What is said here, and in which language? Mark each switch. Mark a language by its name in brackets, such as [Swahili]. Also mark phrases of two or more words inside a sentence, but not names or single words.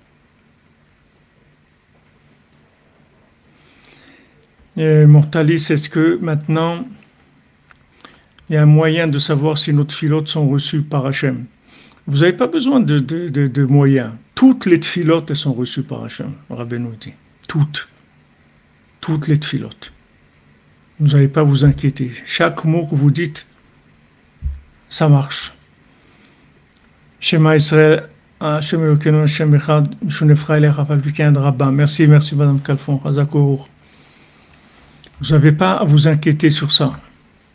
[French] Et Mortalis, est-ce que maintenant, il y a un moyen de savoir si nos tfilotes sont reçues par Hachem? Vous n'avez pas besoin de moyens. Toutes les tfilotes, elles sont reçues par Hachem, Rabbeinu dit. Toutes les tfilotes. Vous n'avez pas à vous inquiéter. Chaque mot que vous dites, ça marche. [Hebrew] שמע ישראל, השם אלוקינו, השם אחד, מישונפרא אלך, אף על פי כן, רבה. [French] Merci, Madame Kalfon, Hazakour. Vous n'avez pas à vous inquiéter sur ça.